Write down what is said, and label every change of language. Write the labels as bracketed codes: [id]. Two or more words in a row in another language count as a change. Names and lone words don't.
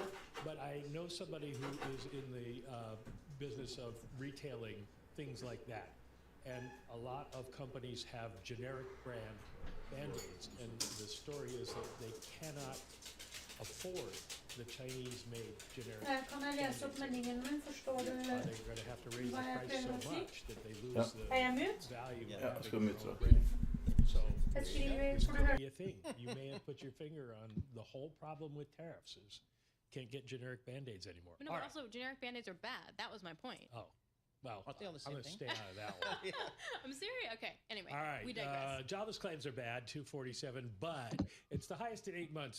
[en] But I know somebody who is in the business of retailing things like that. And a lot of companies have generic brand Band-Aids. And the story is that they cannot afford the Chinese-made generic. [no] Kan jeg lese opp meldingen min? Forstår du hva jeg prøver å si? Er jeg mute? Ja, jeg skal mute deg. Jeg skriver, får du høre? [en] You may have put your finger on the whole problem with tariffs is can't get generic Band-Aids anymore. No, but also generic Band-Aids are bad. That was my point. Oh. Well, Aren't they on the I'm same going to thing? stay out of that one. I'm serious. Okay. Anyway, All right. we digress. Jobless claims are bad, 247, but it's the highest in 8 months.